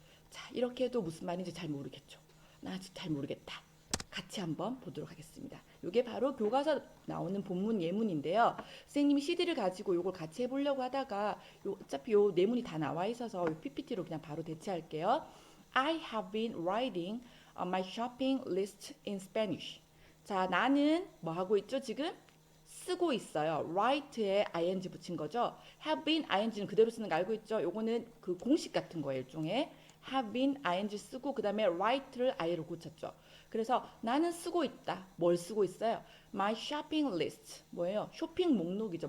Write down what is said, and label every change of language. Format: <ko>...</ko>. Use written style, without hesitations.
<ko>자, 이렇게 해도 무슨 말인지 잘 모르겠죠. 나 아직 잘 모르겠다. 같이 한번 보도록 하겠습니다. 이게 바로 교과서 나오는 본문 예문인데요. 선생님이 CD를 가지고 이걸 같이 해보려고 하다가 어차피 요 내문이 다 나와 있어서 PPT로 그냥 바로 대체할게요.</ko> <en>I have been writing my shopping list in Spanish.</en> <ko>자, 나는 뭐 하고 있죠? 지금 쓰고 있어요. write에 ing 붙인 거죠. have been ing는 그대로 쓰는 거 알고 있죠? 요거는 그 공식 같은 거예요, 일종의. have been ing 쓰고 그 다음에 write를 i로 고쳤죠. 그래서 나는 쓰고 있다. 뭘 쓰고 있어요? My shopping list. 뭐예요? 쇼핑 목록이죠.</ko>